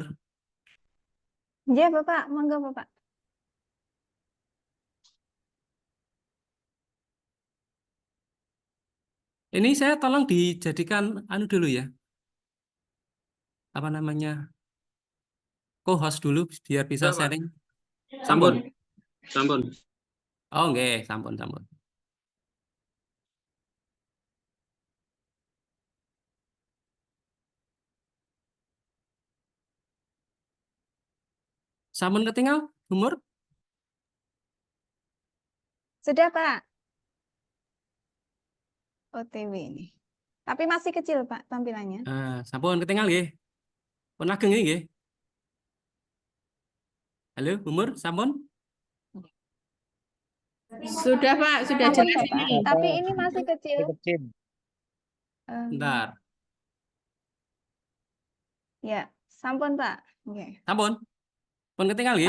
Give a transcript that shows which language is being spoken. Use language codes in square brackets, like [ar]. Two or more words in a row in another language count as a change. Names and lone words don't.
[id] Ya, Bapak, monggo Bapak. Ini saya tolong dijadikan dulu ya. Apa namanya? Co-host dulu biar bisa Enggak, Pak. sharing. [jv] Sampun. Sampun. Oh, nggih, sampun. Sampun ketinggal, Bu Mur? [id] Sudah, Pak. OTW ini. Tapi masih kecil, Pak, tampilannya. [jv] Sampun ketinggal nggih. Pun ageng nggih. Halo, Bu Mur, sampun? [id] Sudah Pak, sudah [jv] Sampun, [id] jelas Bapak. ini. Tapi ini masih kecil. Kecil. Bentar. Ya, [jv] sampun, Pak. Oke. Sampun. Pun ketinggal nggih.